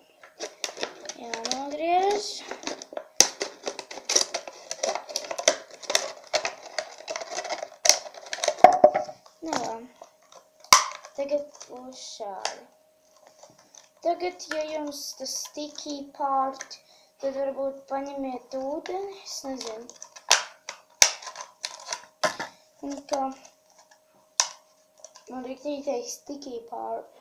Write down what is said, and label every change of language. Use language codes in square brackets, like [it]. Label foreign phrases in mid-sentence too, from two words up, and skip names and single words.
[lv] Jānogriež. Tagad būs šādi. Tagad, ja jums tas [en] sticky part, [lv] tad varbūt paņemiet ūdeni, es nezinu. Un kā man riktīgi teikt [en] sticky part.